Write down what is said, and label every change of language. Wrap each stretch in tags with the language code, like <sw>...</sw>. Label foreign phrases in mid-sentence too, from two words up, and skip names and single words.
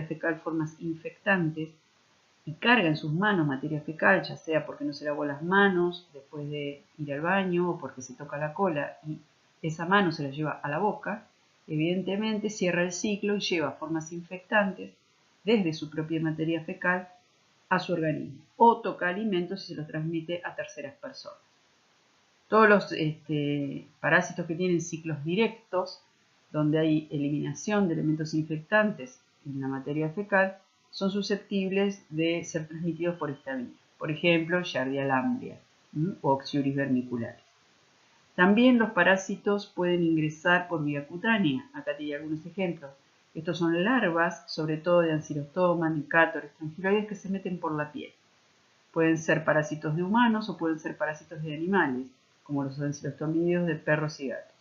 <es>fecal formas infectantes y carga en sus manos materia fecal, ya sea porque no se lavó las manos después de ir al baño o porque se toca la cola y esa mano se la lleva a la boca, evidentemente cierra el ciclo y lleva formas infectantes desde su propia materia fecal a su organismo o toca alimentos y se los transmite a terceras personas. Todos los parásitos que tienen ciclos directos, donde hay eliminación de elementos infectantes en la materia fecal, son susceptibles de ser transmitidos por esta vía. Por ejemplo, Giardia lamblia o Oxyuris vermicularis. También los parásitos pueden ingresar por vía cutánea. Acá te doy algunos ejemplos. Estos son larvas, sobre todo de Ancylostoma, Nicátor, Strongyloides, que se meten por la piel. Pueden ser parásitos de humanos o pueden ser parásitos de animales, como los ancilostomidios de perros y gatos.</es>